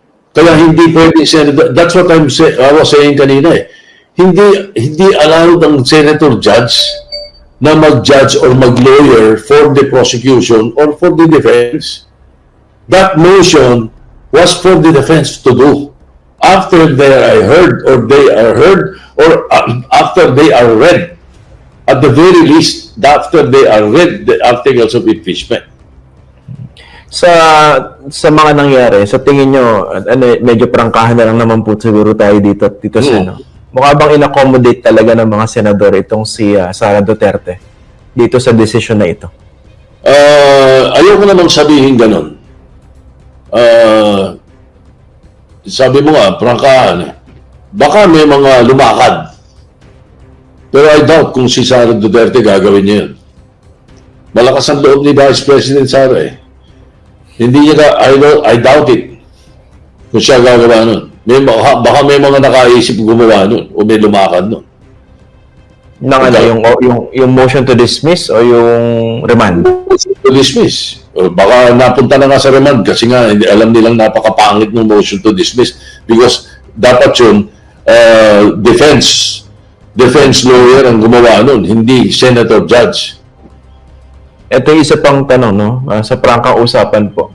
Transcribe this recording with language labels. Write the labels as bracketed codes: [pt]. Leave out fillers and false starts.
[tl] Kaya hindi pwede, [en] that's what I was saying [tl] kanina Hindi [en] allowed ang senator judge na mag-judge or mag-lawyer for the prosecution or for the defense. That motion was for the defense to do. After they are heard or after they are read, at the very least, after they are read the articles of impeachment. [tl] Sa mga nangyari, sa tingin nyo, medyo prangkahan na lang naman po siguro tayo dito Sen. Mukha bang in-accommodate talaga ng mga senador itong si Sara Duterte dito sa desisyon na ito? Ayoko namang sabihin ganun. Sabi mo nga, prangkahan Baka may mga lumakad. Pero I doubt kung si Sara Duterte gagawin niya yun. Malakas ang loob ni Vice President Sara Hindi niya [en] I doubt it [tl] kung siya gagawa nun. Baka may mga nakaisip gumawa nun o may lumakad nun. Yung motion to dismiss o yung remand? [en] Motion to dismiss. [tl] O baka napunta na nga sa remand kasi nga alam nilang napakapangit ng motion to dismiss because dapat yun defense lawyer ang gumawa nun, hindi senator judge. Ito yung isa pang tanong, sa prangkang usapan po.